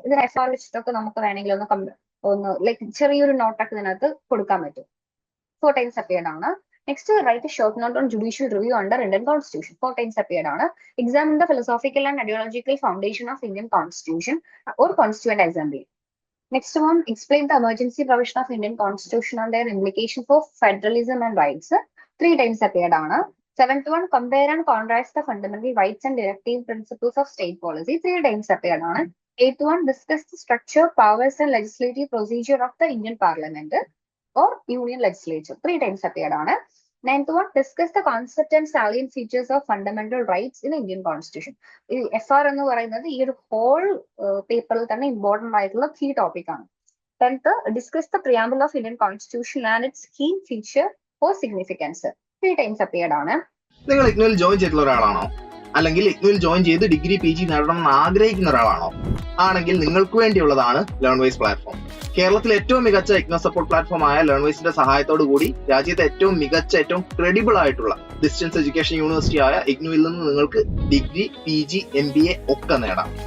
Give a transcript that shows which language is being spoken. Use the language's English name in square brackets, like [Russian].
[Malayalam] ഇതിന് FR വെച്ചിട്ടൊക്കെ നമുക്ക് വേണമെങ്കിൽ ഒന്ന് ലൈക്ക് ചെറിയൊരു നോട്ടൊക്കെ ഇതിനകത്ത് കൊടുക്കാൻ പറ്റും. 4 [English] times appeared [Malayalam] ആണ്. [English] Next, write short note on judicial review under Indian constitution. 4 times appeared ആണ്. Examine the philosophical and ideological foundation of Indian constitution or constituent assembly. Next one, explain the emergency provision of Indian Constitution and their implication for federalism and rights. 3 times appeared ആണ്. Seventh one, compare and contrast the fundamental rights and directive principles of state policy. 3 times appeared ആണ്. Eighth one, discuss the structure, powers and legislative procedure of the Indian Parliament or Union Legislature. 3 times appeared ആണ്. Ninth one, discuss the concept and salient features of fundamental rights in Indian Constitution. [Malayalam] FR എന്ന് പറയുന്നത് ഈ ഒരു whole പേപ്പറിൽ തന്നെ important ആയിട്ടുള്ള key topic ആണ്. [English] 10th, discuss the preamble of Indian Constitution and its key feature or significance. 3 times appeared ആണ്. [Malayalam] നിങ്ങൾ ഇഗ്നുവിൽ ജോയിൻ ചെയ്തിട്ടുള്ള ഒരാളാണോ? അല്ലെങ്കിൽ ഇഗ്നുവിൽ ജോയിൻ ചെയ്ത് ഡിഗ്രി PG നേടണം എന്ന് ആഗ്രഹിക്കുന്ന ഒരാളാണോ? ആണെങ്കിൽ നിങ്ങൾക്ക് വേണ്ടിയുള്ളതാണ് ലേൺവൈസ് പ്ലാറ്റ്ഫോം. കേരളത്തിലെ ഏറ്റവും മികച്ച ഇഗ്നോ സപ്പോർട്ട് പ്ലാറ്റ്ഫോം ആയ ലേൺവൈസിന്റെ സഹായത്തോടു കൂടി രാജ്യത്തെ ഏറ്റവും മികച്ച, ഏറ്റവും ക്രെഡിബിൾ ആയിട്ടുള്ള ഡിസ്റ്റൻസ് എഡ്യൂക്കേഷൻ യൂണിവേഴ്സിറ്റി ആയ ഇഗ്നുവിൽ നിന്ന് നിങ്ങൾക്ക് ഡിഗ്രി, PG, MBA ഒക്കെ നേടാം.